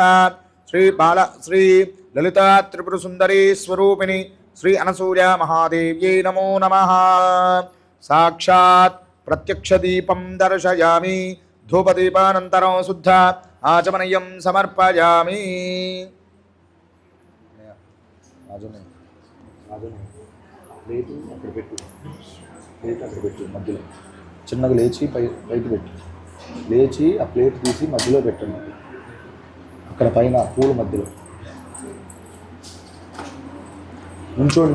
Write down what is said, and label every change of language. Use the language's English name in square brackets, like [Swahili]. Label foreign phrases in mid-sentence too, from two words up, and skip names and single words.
[Sanskrit] श्री ललिता त्रिपुरसुन्दरी स्वरूपिणी श्री अनसूया महादेव्यै नमो नमः। साक्षात् प्रत्यक्षदीपं दर्शयामि धूपदीपानन्तरं शुद्ध आचमनीयं समर्पयामि। [Telugu] మధ్యలో చిన్నగా లేచి పైకి పెట్టి లేచి ఆ ప్లేట్ తీసి మధ్యలో పెట్టండి. అక్కడ పైన పూల మధ్యలో నుంచోండి.